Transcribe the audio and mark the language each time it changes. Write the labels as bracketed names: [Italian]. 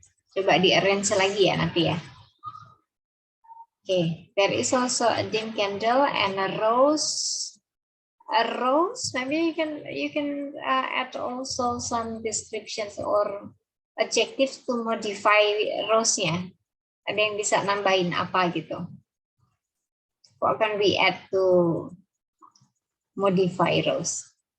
[Indonesian] Coba di-arrange lagi ya nanti ya. [English] Okay, there is also a dim candle and a rose. A rose, maybe you can add also some descriptions or adjectives to modify rose-nya. [Indonesian] Ada yang bisa nambahin apa gitu? [English] What can we add to modify rose?